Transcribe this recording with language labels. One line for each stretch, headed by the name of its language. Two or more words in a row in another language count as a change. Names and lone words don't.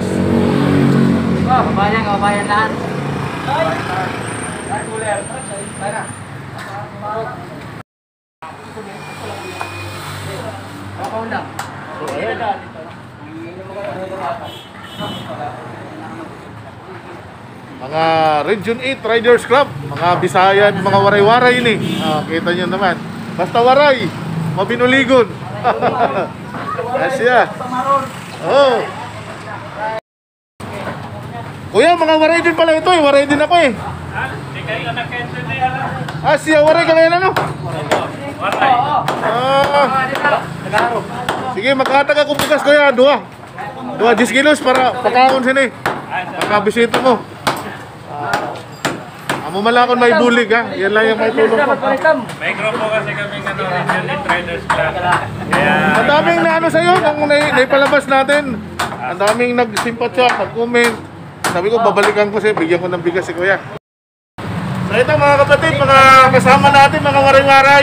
Filipino: Kababayan lahat. Mga Region 8 Riders Club, mga Bisayan, mga waray-waray ini. Kita nyo naman.
Waray: Basta waray, mabinuligon. Asya. Oh.
Filipino: Kuya, mga waray din pala ito eh. Waray din ako eh. Asya, waray ka ngayon ano? Waray. Sige, magkatag ako bukas kuya.
Waray: 10 kilos para pagkaon sini. Pagkabisito mo. Amo malakon may bulig ha.
Filipino: Yan lang yung may tulong ko. May grupo kasi kaming Region 8 Riders Club. Kaya ang daming na sa'yo nung naipalabas natin. Ang daming nagsimpatya, nag-comment. Sabi ko babalikan ko siya, bigyan ko ng bigas si Kuya. So ito mga kapatid, mga kasama natin, mga waray-waray.